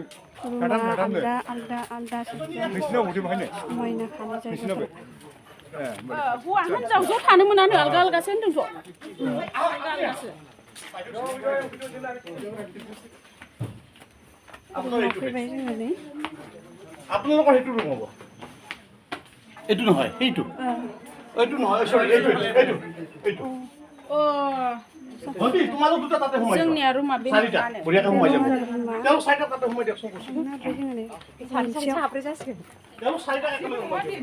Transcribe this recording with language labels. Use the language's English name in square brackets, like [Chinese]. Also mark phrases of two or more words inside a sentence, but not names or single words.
[Bodo] आलदा आलदा आलदा नोंसिनाव बबे बाहायनो समायना थानाय जायगाफोर हौवा हिनजाव ज' थानो मोनानो आलगा आलगासो होनदों ज' आलगा आलगासो रुमाव फैबाय जोङो नै [Assamese] আপোনালোকৰ সেইটো ৰুম হ'ব এইটো নহয় সেইটো এইটো নহয় সৰি এইটো ভণ্টি তোমালোক দুটা তাতে সোমাই [Bodo] जोंनिया रुमा बे [Assamese] চাৰিটা বঢ়িয়াকৈ সোমাই যাব তেওঁ চাৰিটা তাতে সোমাই দিয়কচোন [Bodo] ओमफ्राय जोङो नै साब्रै जासिगोन [Assamese] তেওঁ চাৰিটা একেলগে সোমাই